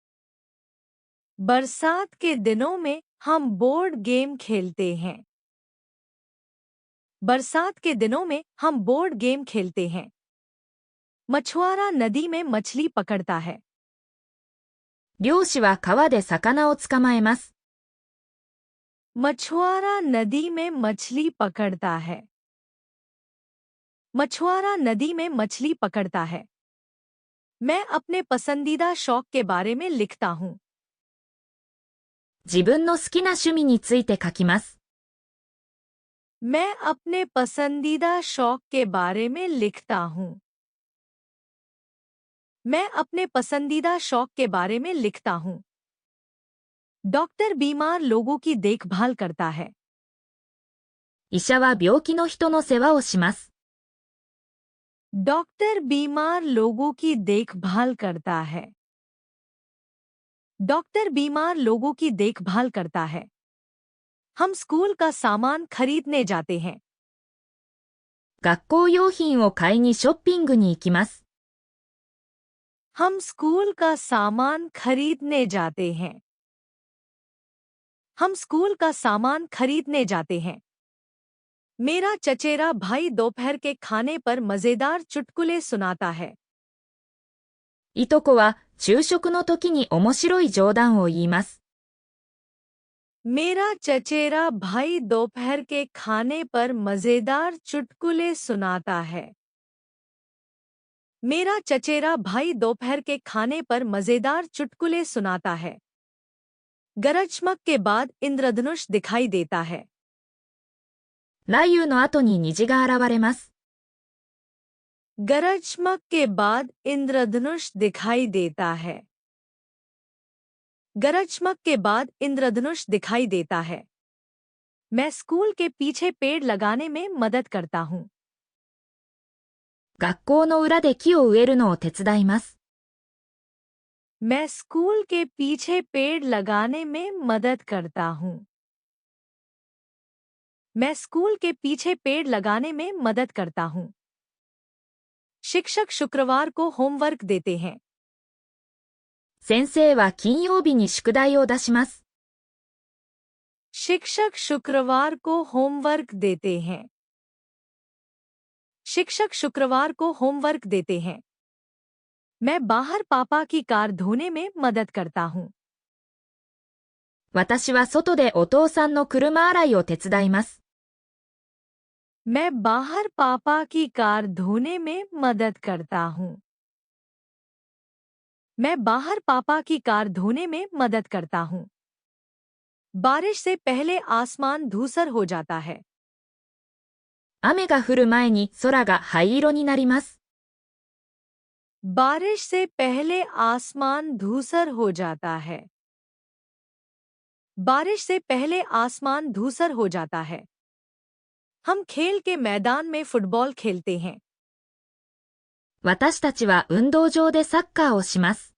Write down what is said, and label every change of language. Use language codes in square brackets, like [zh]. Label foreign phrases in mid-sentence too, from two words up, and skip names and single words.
[hi] बरसात के दिनों में हम [en] board game [hi] खेलते हैं। बरसात के दिनों में हम [en] board game [hi] खेलते हैं। मछुआरा नदी में मछली पकड़ता है। [ja] 漁師は川で魚を捕まえます。 [hi] मछुआरा नदी में मछली पकड़ता है। मछुआरा नदी में मछली पकड़ता है। मैं अपने पसंदीदा शौक के बारे में लिखता हूँ। [ja] 自分の好きな趣味について書きます。 [hi] मैं अपने पसंदीदा शौक के बारे में लिखता हूँ। मैं अपने पसंदीदा शौक के बारे में लिखता हूँ। डॉक्टर बीमार लोगों की देखभाल करता है। [ja] 医者は病気の人の世話をします。 [hi] डॉक्टर बीमार लोगों की देखभाल करता है। डॉक्टर बीमार लोगों की देखभाल करता है। हम स्कूल का सामान खरीदने जाते हैं। [ja] 学校用品を買いにショッピングに行きます。 [hi] हम स्कूल का सामान खरीदने जाते हैं। हम स्कूल का सामान खरीदने जाते हैं। मेरा चचेरा भाई दोपहर के खाने पर मजेदार चुटकुले सुनाता है। [ja] いとこは昼食の時に面白い冗談を言います。 [hi] मेरा चचेरा भाई दोपहर के खाने पर मजेदार चुटकुले सुनाता है। मेरा चचेरा भाई दोपहर के खाने पर मजेदार चुटकुले सुनाता है। गरजमग के बाद इंद्रधनुष दिखाई देता है। [ja] 雷雨の後に虹が現れます。 [hi] गरजमग के बाद इंद्रधनुष दिखाई देता है। गरजमग के बाद इंद्रधनुष दिखाई देता है। मैं स्कूल के पीछे पेड़ लगाने में मदद करता हूँ। [ja] 学校の裏で木を植えるのを手伝います。 [hi] मैं स्कूल के पीछे पेड़ लगाने में मदद करता हूँ। मैं स्कूल के पीछे पेड़ लगाने में मदद करता हूँ। शिक्षक शुक्रवार को होमवर्क देते हैं। [ja] 先生は金曜日に宿題を出します。 [hi] शिक्षक शुक्रवार को होमवर्क देते हैं। शिक्षक शुक्रवार को होमवर्क देते हैं। मैं बाहर पापा की कार धोने में मदद करता हूँ। [ja] 私は外でお父さんの車洗いを手伝います。 [hi] मैं बाहर पापा की कार धोने में मदद करता हूँ। मैं बाहर पापा की कार धोने में मदद करता हूँ। बारिश से पहले आसमान धूसर हो जाता है। [ja] 雨が降る前に空が灰色になります。 [hi] बारिश से पहले आसमान धूसर हो जाता है। बारिश से पहले आसमान धूसर हो जाता है। हम खेल के मैदान में फुटबॉल खेलते हैं। [ja] 私たちは運動場でサッカーをします。